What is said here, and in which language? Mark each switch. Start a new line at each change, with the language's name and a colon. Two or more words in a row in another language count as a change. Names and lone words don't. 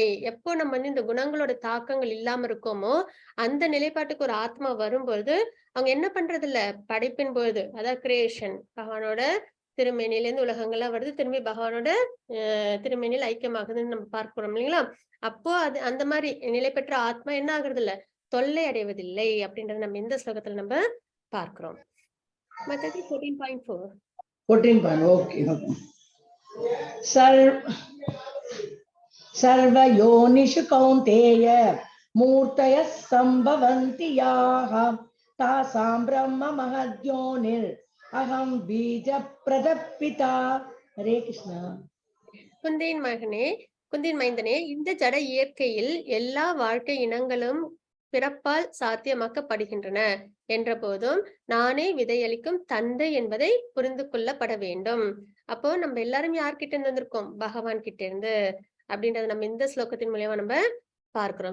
Tamil: எப்போ நம்ம வந்து இந்த குணங்களோட தாக்கங்கள் இல்லாம இருக்கோமோ அந்த நிலைப்பாட்டுக்கு ஒரு ஆத்மா வரும்போது அவங்க என்ன பண்றது இல்ல படைப்பின் பொழுது அதாவது கிரியேஷன் பகவானோட திருமேனியிலேருந்து உலகங்கள்லாம் வருது திரும்பி பகவானோட திருமேனியில் ஐக்கியமாகுதுன்னு நம்ம பார்க்கிறோம் இல்லைங்களா? அப்போ அது அந்த மாதிரி நிலை பெற்ற ஆத்மா என்ன ஆகுறது இல்ல தொல்லை அடைவதில்லை அப்படின்றத நம்ம இந்த ஸ்லோகத்துல நம்ம பார்க்கிறோம். மத்தது 14.4 ஓகே.
Sanskrit: सर्वयोनिषु कौन्तेय मूर्तयः सम्भवन्ति याः तासां ब्रह्म महद्योनिर् अहं बीजप्रदः पिता. हरे कृष्णा.
Tamil: குந்தின் மைந்தனே இந்த ஜட இயற்கையில் எல்லா வாழ்க்கை இனங்களும் பிறப்பால் சாத்தியமாக்கப்படுகின்றன என்ற போதும் நானே விதையளிக்கும் தந்தை என்பதை புரிந்து கொள்ளப்பட வேண்டும். அப்போ நம்ம எல்லாரும் யார்கிட்ட இருந்து வந்திருக்கோம்? பகவான் கிட்ட இருந்து அப்படின்றத நம்ம இந்த ஸ்லோகத்தின் மூலியமா நம்ம பார்க்கிறோம்.